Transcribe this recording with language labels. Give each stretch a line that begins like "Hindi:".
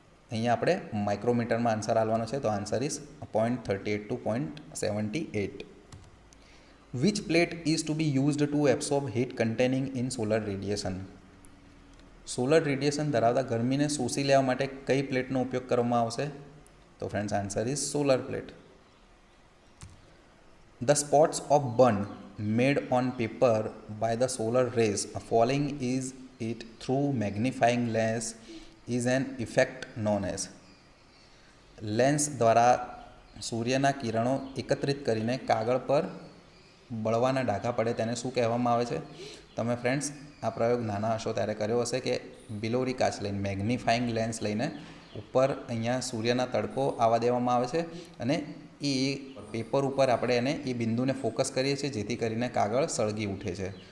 Gujarati: અહીંયા આપણે માઇક્રોમીટરમાં આન્સર આવવાનો છે. તો answer is 0.38 to 0.78.
English: Which plate is to be used to absorb heat containing in solar radiation?
Gujarati: Solar radiation ધરાવતા ગરમીને શોષી લેવા માટે કઈ પ્લેટનો ઉપયોગ કરવામાં આવશે?
English: તો friends answer is solar plate. The spots of burn made on paper by the solar rays falling is it through magnifying lens is an effect known as.
Gujarati: Lens દ્વારા સૂર્યના કિરણો એકત્રિત કરીને કાગળ પર બળવાના ડાઘા પડે તેને શું કહેવામાં આવે છે? તમે ફ્રેન્ડ્સ આ પ્રયોગ નાના હશો ત્યારે કર્યો હશે કે બિલોરી કાચ લઈને, મેગ્નિફાઈંગ લેન્સ લઈને ઉપર અહીંયા સૂર્યના તડકો આવવા દેવામાં આવે છે અને એ પેપર ઉપર આપણે એને એ બિંદુને ફોકસ કરીએ છીએ જેથી કરીને કાગળ સળગી ઉઠે છે.